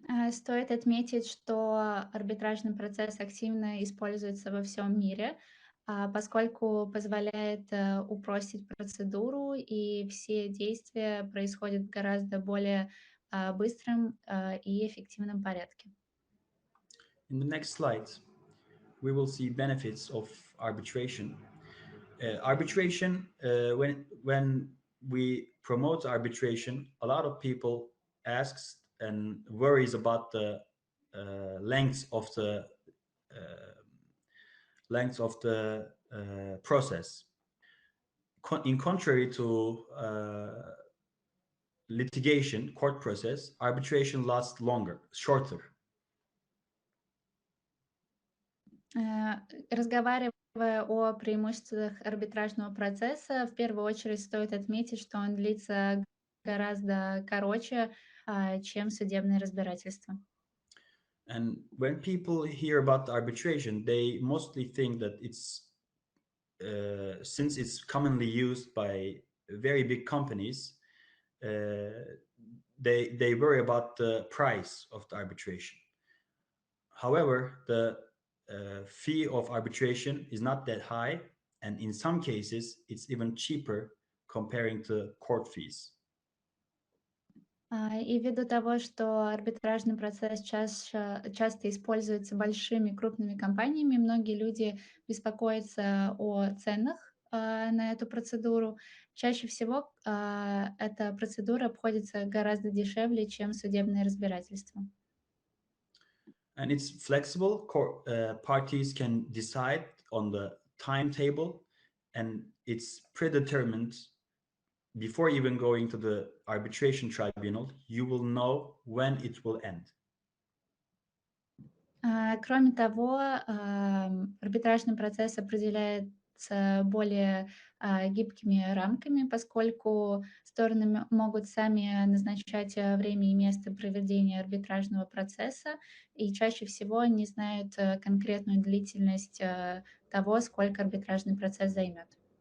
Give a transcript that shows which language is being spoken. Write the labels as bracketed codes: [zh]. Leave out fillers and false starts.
[ru] Стоит отметить, что арбитражный процесс активно используется во всем мире, поскольку позволяет упростить процедуру, и все действия происходят в гораздо более быстром и эффективном порядке. [en] In the next slides, we will see benefits of arbitration. Arbitration, when we promote arbitration, a lot of people asks and worries about the length of the process. In contrary to litigation, court process, arbitration lasts longer, shorter. [ru] Разговаривая о преимуществах арбитражного процесса, в первую очередь стоит отметить, что он длится гораздо короче, чем судебное разбирательство. [en] And when people hear about arbitration, they mostly think that it's since it's commonly used by very big companies, they worry about the price of the arbitration. However, the fee of arbitration is not that high, and in some cases it's even cheaper comparing to court fees. [ru] И ввиду того, что арбитражный процесс часто используется большими крупными компаниями, многие люди беспокоятся о ценах на эту процедуру. Чаще всего эта процедура обходится гораздо дешевле, чем судебное разбирательство. [en] And it's flexible. Parties can decide on the timetable, and it's predetermined. Before even going to the arbitration tribunal, you will know when it will end. [ru] Кроме того, арбитражный процесс определяется более гибкими рамками, поскольку стороны могут сами назначать время и место проведения арбитражного процесса, и чаще всего они знают конкретную длительность того, сколько арбитражный процесс займет.